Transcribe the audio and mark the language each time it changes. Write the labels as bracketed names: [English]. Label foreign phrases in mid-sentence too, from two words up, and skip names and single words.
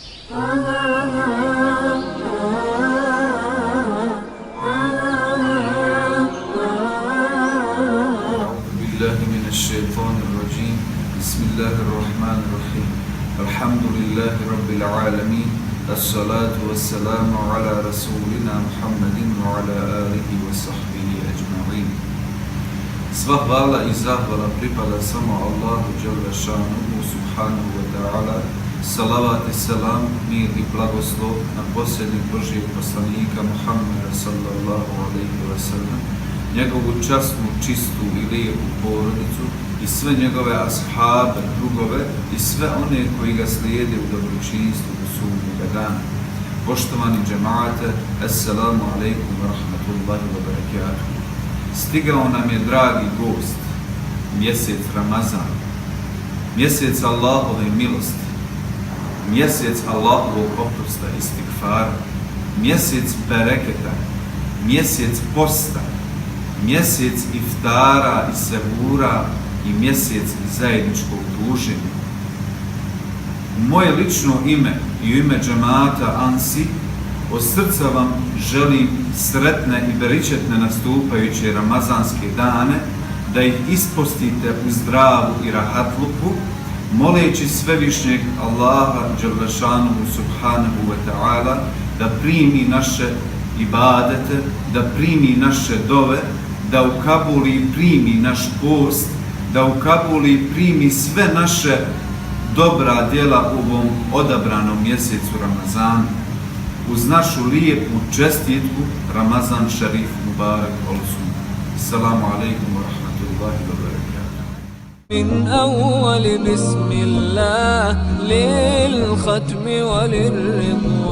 [Arabic] من الشيطان الرجيم بسم الله الرحمن الرحيم الحمد لله رب العالمين الصلاة والسلام على رسولنا محمد وعلى آله وصحبه أجمعين. [Bosnian] Sva hvala i zahvala pripada samo Allahu [Arabic] جل شأنه سبحانه وتعالى. [Bosnian] Salavat i selam, mir i blagoslov na posljednjeg Božijeg poslanika Muhammeda [Arabic] صلى الله عليه وسلم, [Bosnian] njegovu časnu, čistu i lijepu porodicu i sve njegove ashabe, drugove i sve one koji ga slijede u dobročinstvu do sudnjega dana. Poštovani džemaate, [Arabic] السلام عليكم ورحمة الله وبركاته. [Bosnian] Stigao nam je dragi gost, mjesec Ramazan, mjesec Allahove milosti, mjesec Allahovog oprosta i istigfara, mjesec bereketa, mjesec posta, mjesec iftara i sehura i mjesec zajedničkog druženja. U moje lično ime i u ime džemata Ansi od srca vam želim sretne i beričetne nastupajuće ramazanske dane, da ih ispostite u zdravu i rahatluku, moleći svevišnjeg Allaha [Arabic] جل شأنه سبحانه وتعالى [Bosnian] da primi naše ibadete, da primi naše dove, da ukabuli i primi naš post, da ukabuli i primi sve naše dobra djela u ovom odabranom mjesecu Ramazanu. Uz našu lijepu čestitku [Turkish] Ramazan Šarif Mubarak Olsun. [Arabic] السلام عليكم ورحمة الله وبركاته. من أول بسم الله للختم وللرضا